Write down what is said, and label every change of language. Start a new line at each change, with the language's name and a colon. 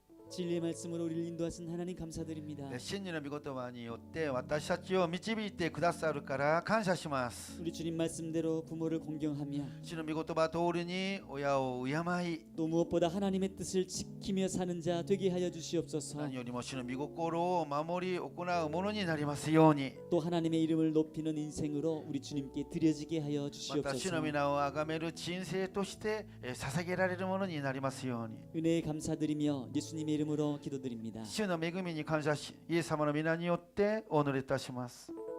Korean: 진리의 말씀으로 우리를 인도하신 하나님 감사드립니다.
Japanese: 真理の御言葉によって私たちを導いてくださるから感謝します。
Korean: 우리 주님 말씀대로 부모를 공경하며
Japanese: 主の御言葉通りに親を敬い、
Korean: 또 무엇보다 하나님의 뜻을 지키며 사는 자 되게 하여 주시옵소서.
Japanese: 何よりも主の御心を守り行うものになりますように。
Korean: 또 하나님의 이름을 높이는 인생으로 우리 주님께 드려지게 하여
Japanese: また主
Korean: 주시옵소서.
Japanese: の皆を崇める人生として捧げられるものになりますように。
Korean: 은혜에 감사드리며 예수님의 이름으로 기도드립니다.
Japanese: 主の恵みに感謝し、イエス様の皆によってお祈りいたします。